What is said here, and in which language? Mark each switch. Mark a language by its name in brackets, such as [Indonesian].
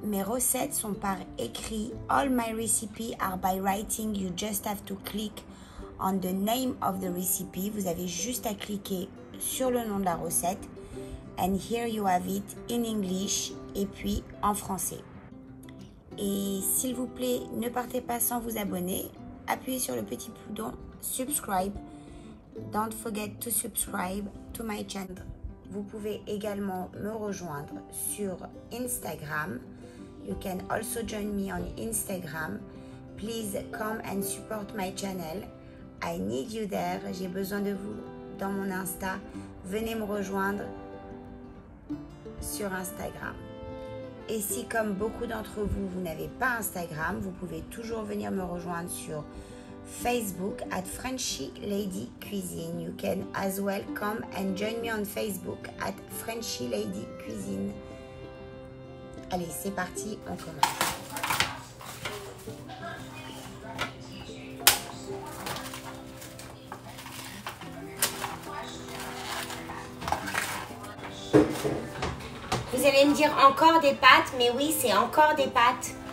[French] recettes sont par écrit. [English] All my recipes are by writing. You just have to click on the name of the recipe. [French] Vous avez juste à cliquer sur le nom de la recette. [English] And here you have it in English [French] et puis en français. Et s'il vous plaît, ne partez pas sans vous abonner. Appuyez sur le petit bouton subscribe. [English] Don't forget to subscribe to my channel. [French] Vous pouvez également me rejoindre sur Instagram. [English] You can also join me on Instagram. Please come and support my channel. I need you there. [French] J'ai besoin de vous dans mon Insta. Venez me rejoindre sur Instagram. Et si, comme beaucoup d'entre vous, vous n'avez pas Instagram, vous pouvez toujours venir me rejoindre sur Facebook at Frenchy Lady Cuisine. [English] You can as well come and join me on Facebook at Frenchy Lady Cuisine. [French] Allez, c'est parti, on commence. Vous allez me dire encore des pâtes, mais oui, c'est encore des pâtes.